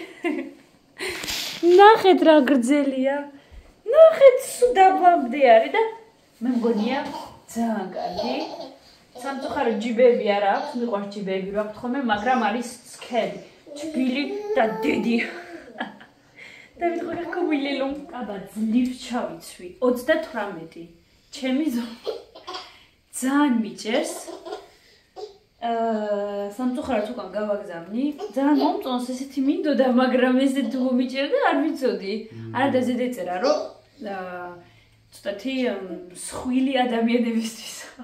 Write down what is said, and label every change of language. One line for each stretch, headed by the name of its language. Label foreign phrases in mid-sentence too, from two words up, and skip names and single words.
Georgian: ნახეთ რა გრძელია ნახეთ სულ დაბლამდე არის და მე მგონია ძალიან კარგი სამწუხაროდ ჯიბები არ აქვს მიყვარს ჯიბები რა გთხოვე მაგრამ არის სქელი თბილი და დიდი
French: David, regarde comment il est long. Ah bah,
Georgian: ძლივ ჩავიცვი. 38. ჩემი ძალიან მიჭერს. სამწუხაროდ უკან გავაგზავნი. ძალიან მომწონს ესეთი მინდოდა, მაგრამ ესე თუ მომიჭერდა, არ ვიცოდი. არა და ზედ ეწერა, რომ ცოტათი სხვილი ადამიანებისთვისა.